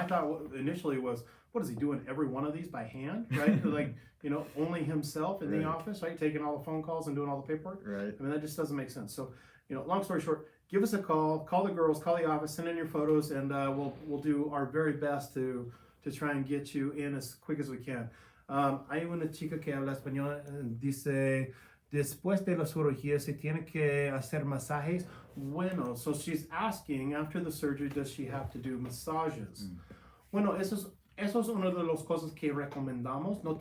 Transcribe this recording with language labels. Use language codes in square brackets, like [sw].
[en] I mean, my thought initially was, what is he doing? Every one of these by hand, right? Like, you know, only himself in the office, right? Taking all the phone calls and doing all the paperwork. Right. I mean, that just doesn't make sense. So, you know, long story short, give us a call the girls, call the office, send in your photos, and we'll do our very best to try and get you in as quick as we can. [es] Hay una chica que habla español, dice, después de la cirugía se tiene que hacer masajes. [en] Bueno, so she's asking, after the surgery, does she have to do massages? [es] Bueno, eso es una de las cosas que recomendamos.